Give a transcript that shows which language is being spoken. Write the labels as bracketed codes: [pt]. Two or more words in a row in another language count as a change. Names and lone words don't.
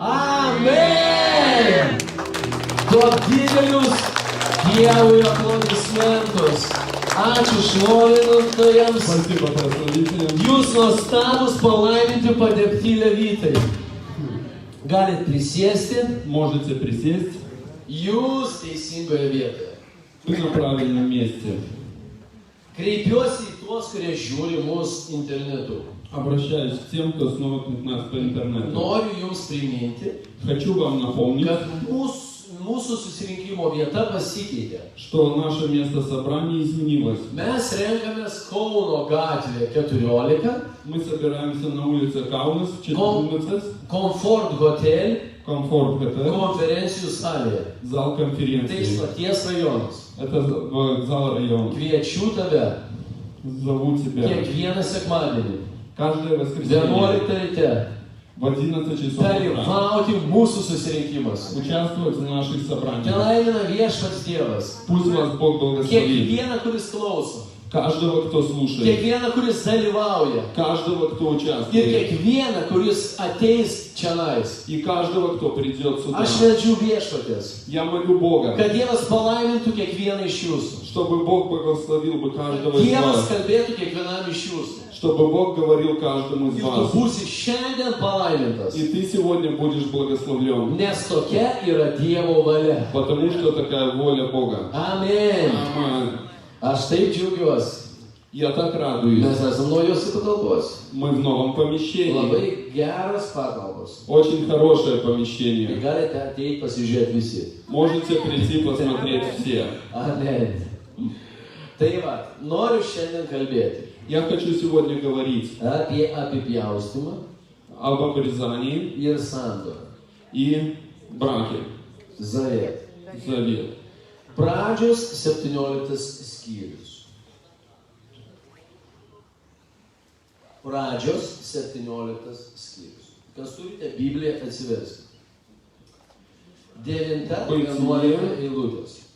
[lt] Amen. Duok didelius Dievui aplodismentus. Ačiū šlovintojams. Jūs nuostabus, palaiminti, padėkti levitai. Galit prisėsti. [ru] Можете присесть. [lt] Jūs teisingoje vietoje. [ru] Вы на правильном месте. [lt] Kreipiuosi į tuos, kurie žiūri mus internetu. [ru] Обращаюсь к тем, кто смотрит нас по интернету. [lt] Noriu jums priminti, [ru] Хочу вам напомнить, [lt] kad mūsų susirinkimo vieta pasikeitė. [ru] что наше место собрания изменилось. [lt] Mes renkamės Kauno gatvėje 14, [ru] Мы собираемся на улице Каунас, 14, [lt] Comfort Hotel, [ru] Комфорт Хотел, [lt] konferencijų salėje. [ru] зал [lt] Tai [ru] конференции. [lt] stoties rajonas. [ru] Это зал район. [lt] Kviečiu tave [ru] Зову тебя. [lt] kiekvieną sekmadienį, [ru] Каждое воскресенье [lt] 11 ryte, [ru] в 11 часов утра [lt] dalyvauti mūsų susirinkimuose. [ru] участвовать в наших собраниях. [lt] Telaimina viešpats Dievas. [ru] Пусть вас Бог благословит. [lt] Kiekvieną, kuris klauso, [ru] Каждого, кто слушает. [lt] kiekvieną, kuris dalyvauja [ru] Каждого, кто [lt] ir [ru] участвует. [lt] kiekvieną, kuris ateis čionais. [ru] И каждого, кто придет сюда. [lt] Aš meldžiu viešpatės, [ru] Я молю Бога, [lt] kad Dievas palaimintų kiekvieną iš jūsų. [ru] чтобы Бог благословил бы каждого из [lt] Dievas [ru] вас. [lt] kalbėtų kiekvienam iš jūsų. [ru] Чтобы Бог говорил каждому из [lt] Ir tu [ru] вас. [lt] būsi šiandien palaimintas. [ru] И ты сегодня будешь благословлен. [lt] Nes tokia yra Dievo valia. [ru] Потому что такая воля Бога. [lt] Amen. [ru] Аминь. [lt] Aš taip džiaugiuosi. [ru] Я так радуюсь. [lt] Mes esame naujose patalpose. [ru] Мы в новом помещении. [lt] Labai geras patalpos. [ru] Очень хорошее [lt] Ir [ru] помещение. [lt] galite ateiti pasižiūrėti visi. Можете прийти посмотреть все. Amen. Tai va, noriu šiandien kalbėti [ru] Я хочу сегодня говорить [lt] apie apipjaustymą [ru] об обрезании [lt] ir sandorą. [ru] и браке. [lt] Zavėt. [ru] Завет. [lt] Pradžios 17 skyrius. Pradžios 17 skyrius. Kas turite Bibliją, atsiverskite. 9-11 eilutės.